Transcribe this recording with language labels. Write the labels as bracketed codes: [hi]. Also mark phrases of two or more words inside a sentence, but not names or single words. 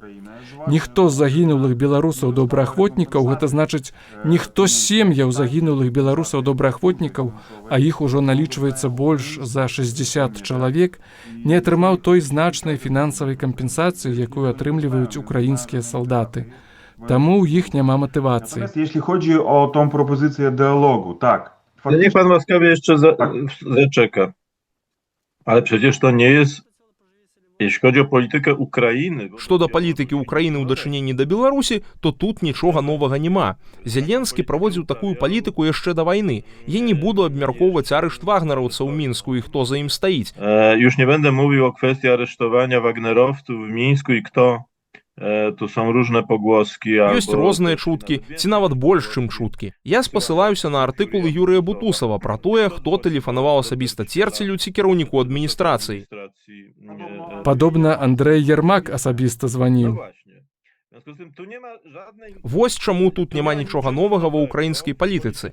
[be] Ніхто з загінулых беларусаў-добраахвотнікаў, гэта значыць, ніхто з сем'яў загінулых беларусаў-добраахвотнікаў, а іх ужо налічваецца больш за 60 чалавек, не атрымаў той значнай фінансавай кампенсацыі, якую атрымліваюць украінскія салдаты. Таму ў іх няма матывацыі. [pl] Jeśli chodzi o tą propozycję dialogu, tak. Niech pan łaskawie jeszcze zaczeka. Ale przecież to nie jest, jeśli chodzi o politykę Ukrainy. [be] Што да палітыкі ўкраіны ў дачыненні да Беларусі, то тут нічога новага няма. Зеленскі праводзіў такую палітыку яшчэ да вайны. Я не буду абмяркоўваць арышт вагнераўцаў у Мінску і хто за ім стаіць. [pl] Już nie będę mówił o kwestii aresztowania wagnerowców w Mińsku i kto. Tu są różne pogłoski. [be] Ёсць розныя чуткі, ці нават больш, чым чуткі. Я спасылаюся на артыкулы Юрыя Бутусава пра тое, хто тэлефанаваў асабіста Церцелю ці кіраўніку адміністрацыі. Падобна, Андрэй Ермак асабіста званіў. Вось чаму тут няма нічога новага ва ўкраінскай палітыцы.